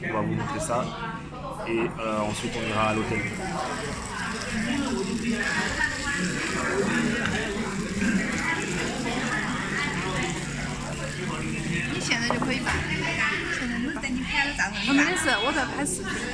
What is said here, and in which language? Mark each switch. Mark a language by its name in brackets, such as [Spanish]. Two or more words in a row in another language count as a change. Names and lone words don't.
[French] On va vous montrer ça. Et ensuite, on ira à l'hôtel. [Chinese] 你现在就可以办，现在就是等你拍了照片。没事，我在拍视频。